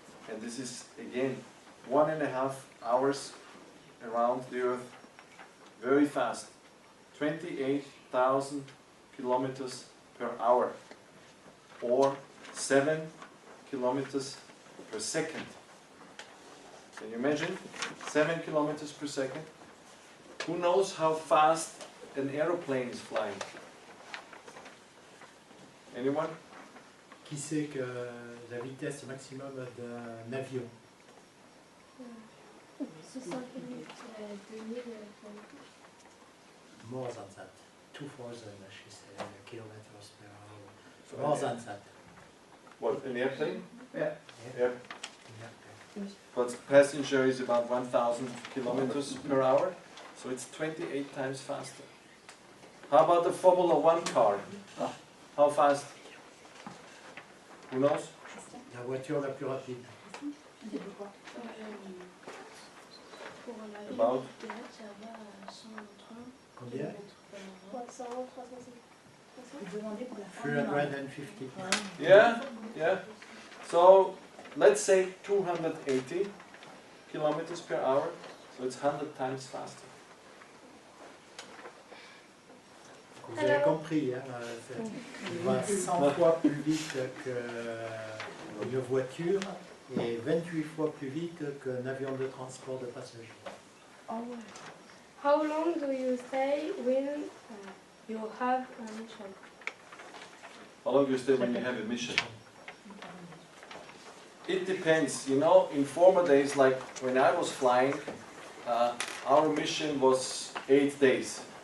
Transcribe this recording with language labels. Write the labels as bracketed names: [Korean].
[English] And this is, again, 1.5 hours around the Earth, very fast, 28,000 kilometers per hour, or 7 kilometers per second. Can you imagine? 7 kilometers per second? Who knows how fast an aeroplane is flying? Anyone? [French] Qui sait que la vitesse maximum d'un avion? 60 minutes, 2000 km. [English] More than that. 2,000, she said, kilometers per hour. More than that. What, an airplane? Yeah. Yeah. Yeah. But passenger is about 1,000 kilometers per hour, so it's 28 times faster. How about the Formula 1 car? How fast? Who knows? [French] La voiture la plus rapide. Pour la [English] About? [French] direct, ça va à 130 Combien? km/h. 300, 350. Vous demandez pour la Formule 1. 350. [English] Yeah, yeah. So let's say 280 kilometers per hour, so it's 100 times faster. [French] Vous avez compris, hein, il va 100 fois plus vite qu'une voiture et 28 fois plus vite qu'un avion de transport de passagers. [English] How long do you stay when you have a mission? How long do you stay when you have a mission? It depends. You know, in former days, like when I was flying, our mission was 8 days.